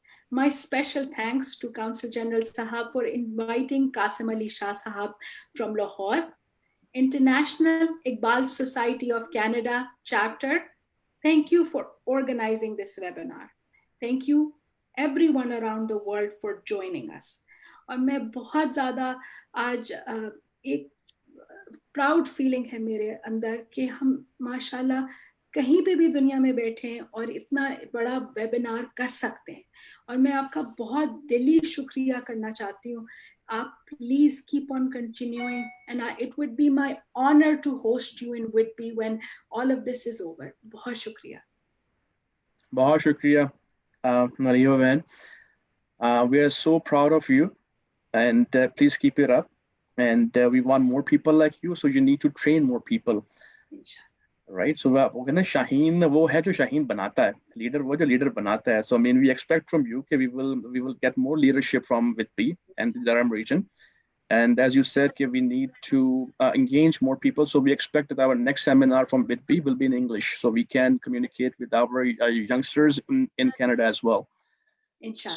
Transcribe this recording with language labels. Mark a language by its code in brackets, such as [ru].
[en] My special thanks to Consul General Sahab for inviting Qasim Ali Shah Sahab from Lahore, International Iqbal Society of Canada chapter. Thank you for organizing this webinar. Thank you everyone around the world for joining us. [hi] और मैं बहुत ज़्यादा आज एक proud feeling है मेरे अंदर कि हम माशाल्लाह कहीं पे भी दुनिया में बैठे हैं और इतना बड़ा वेबिनार कर सकते हैं, और मैं आपका बहुत दिली शुक्रिया करना चाहती हूँ. [en] आप please keep on continuing and it would be my honour to host you in Whidbey when all of this is over. [hi] बहुत शुक्रिया. बहुत शुक्रिया मरियो बहन. [en] We are so proud of you and please keep it up. And we want more people like you, so you need to train more people, right? [hi] So वो कहते हैं शाहीन वो है जो शाहीन बनाता है, leader वो जो leader बनाता है. [en] So I mean, we expect from you that we will get more leadership from Whitby and the Durham region. And as you said, we need to engage more people. So we expect that our next seminar from Whitby will be in English, so we can communicate with our youngsters in Canada as well. Inshallah.